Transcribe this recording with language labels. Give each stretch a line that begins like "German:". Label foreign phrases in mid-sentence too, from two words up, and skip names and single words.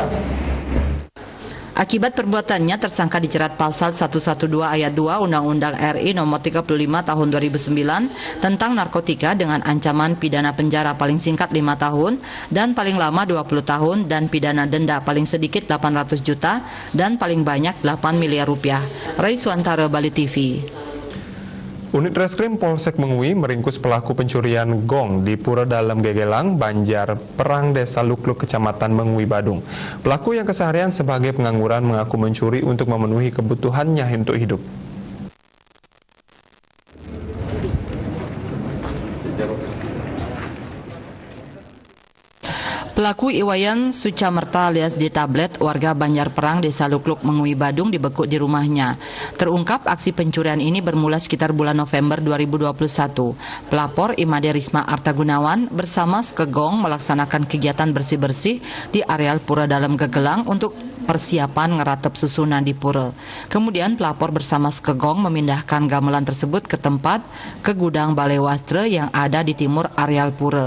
Indonesian: Akibat perbuatannya, tersangka dijerat pasal 112 ayat 2 Undang-Undang RI nomor 35 tahun 2009 tentang narkotika dengan ancaman pidana penjara paling singkat 5 tahun dan paling lama 20 tahun dan pidana denda paling sedikit 800 juta dan paling banyak 8 miliar rupiah. Raiswantara, Bali TV. Unit Reskrim Polsek Mengui meringkus pelaku pencurian gong di Pura Dalem Gegelang, Banjar Perang, Desa Lukluk, Kecamatan Mengui, Badung. Pelaku yang keseharian sebagai pengangguran mengaku mencuri untuk memenuhi kebutuhannya untuk hidup. Pelaku Iwayan Sucamerta alias D Tablet, warga Banjar Perang, Desa Lukluk, Mengui, Badung, dibekuk di rumahnya. Terungkap aksi pencurian ini bermula sekitar bulan November 2021. Pelapor Imade Risma Artagunawan bersama Skegong melaksanakan kegiatan bersih-bersih di areal Pura Dalem Gegelang untuk persiapan ngeratep susunan di pura. Kemudian pelapor bersama Skegong memindahkan gamelan tersebut ke gudang Balai Wastra yang ada di timur areal pura.